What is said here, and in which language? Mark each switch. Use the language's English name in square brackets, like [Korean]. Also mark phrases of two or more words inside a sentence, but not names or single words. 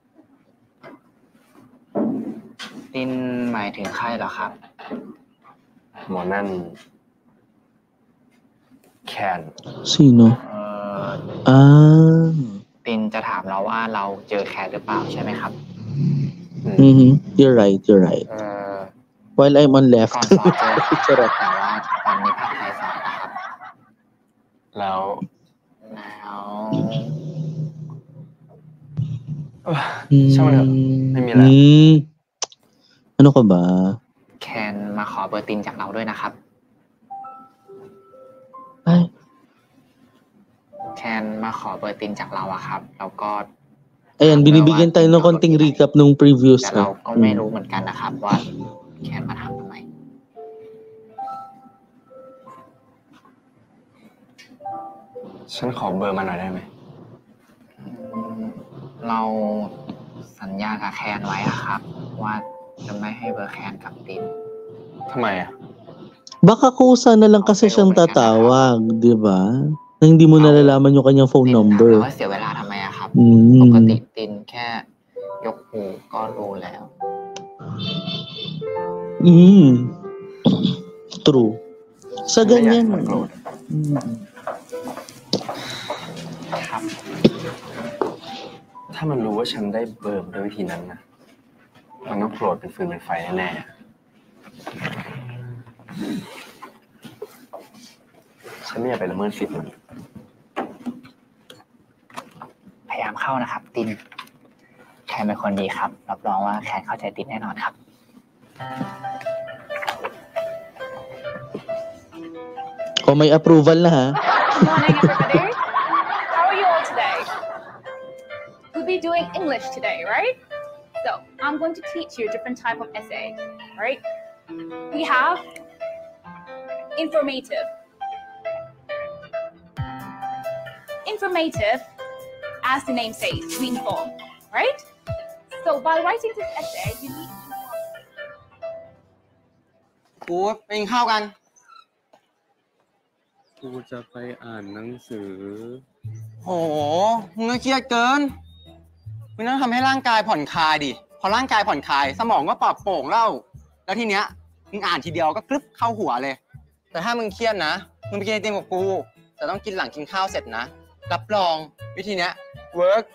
[Thai] ตินหมายถึงใครเหรอครับ หมอนั่นแคน [Filipino] Sino? [Thai] ตินจะถามเราว่าเราเจอแคทหรือเปล่าใช่ไหมครับ [English] You're right, you're right. While I'm on left. [Thai] ก่อนสอบเจอครับแต่ว่าตอนนี้ภาคไทยสอบนะครับ แล้ว ช่างมันเถอะไม่มีอะไร [Filipino] Ano ka ba? [Thai] แคนมาขอเบอร์ตินจากเราด้วยนะครับ Ay, แคนมาขอเบอร์ตินจากเราอะครับแล้วก็ [Filipino] ayan, binibigyan tayo ng konting recap nung previous. [Thai] แต่เราก็ไม่รู้เหมือนกันนะครับว่าแคนมาถามทำไม ฉันขอเบอร์มาหน่อยได้ไหม เราสัญญากับแคนไว้อะครับ ว่าจะไม่ให้เบอร์แคนกับติน ทำไมอ่ะ [Filipino] Baka kusa na lang kasi siyang tatawag, di ba? Na hindi mo nalalaman yung kanyang phone [Thai] ตินถาม [Filipino] number. [Thai] ว่าเสียเวลาทำไมอะครับ อืม ปกติตินแค่ยกหูก็รู้แล้ว [Filipino] True. Sa [Thai] ไม่อยาก [Filipino] ganyan. [Thai] ให้มันโกรธ ครับ ถ้ามันรู้ว่าฉันได้เบอร์ด้วยวิธีนั้นนะมันต้องโกรธเป็นฟืนเป็นไฟแน่ๆฉันไม่อยากไปละเมิดสิทธิ์มัน พยายามเข้านะครับ ตินแคนเป็นคนดีครับรับรองว่าแคนเข้าใจตินแน่นอนครับ [Filipino] O may approval na ha. [English] Good morning, everybody. How are you all today? We'll be doing English today, right? So I'm going to teach you a different type of essay, right? We have informative. Informative, as the name says, to inform, right? So by writing this essay, you need to [Thai] กูไปกินข้าวกัน กูจะไปอ่านหนังสือ โหมึงก็เครียดเกินมึงต้องทำให้ร่างกายผ่อนคลายดิพอร่างกายผ่อนคลายสมองก็ปลอดโปร่งแล้วแล้วทีเนี้ยมึงอ่านทีเดียวก็กรึบเข้าหัวเลย แต่ถ้ามึงเครียดนะมึงไปกินไอติมกับกูแต่ต้องกินหลังกินข้าวเสร็จนะรับรองวิธีเนี้ยเวิร์ก